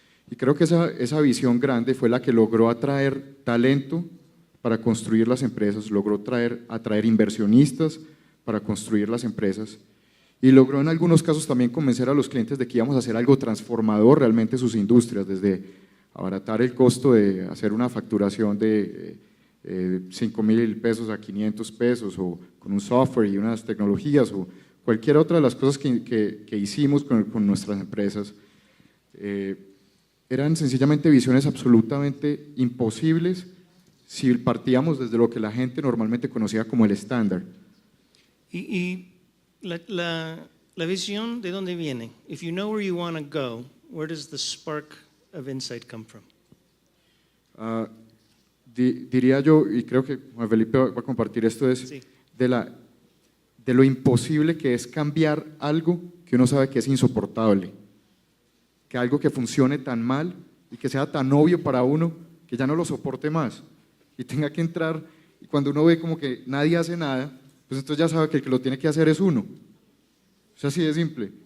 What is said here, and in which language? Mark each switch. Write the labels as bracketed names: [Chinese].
[Spanish] Y creo que esa visión grande fue la que logró atraer talento para construir las empresas, logró atraer inversionistas para construir las empresas, y logró en algunos casos también convencer a los clientes de que íbamos a hacer algo transformador realmente en sus industrias, desde abaratar el costo de hacer una facturación de 5,000 pesos a 500 pesos, o con un software y unas tecnologías, o cualquier otra de las cosas que hicimos con nuestras empresas. Eran sencillamente visiones absolutamente imposibles si partíamos desde lo que la gente normalmente conocía como el estándar. Y la visión, ¿de dónde viene? [English] If you know where you want to go, where does the spark of insight come from? [Spanish] Diría yo, y creo que Juan Felipe va a compartir esto, es Sí. de lo imposible que es cambiar algo que uno sabe que es insoportable, que algo que funcione tan mal y que sea tan obvio para uno que ya no lo soporte más y tenga que entrar, y cuando uno ve como que nadie hace nada, pues entonces ya sabe que el que lo tiene que hacer es uno. Es así de simple.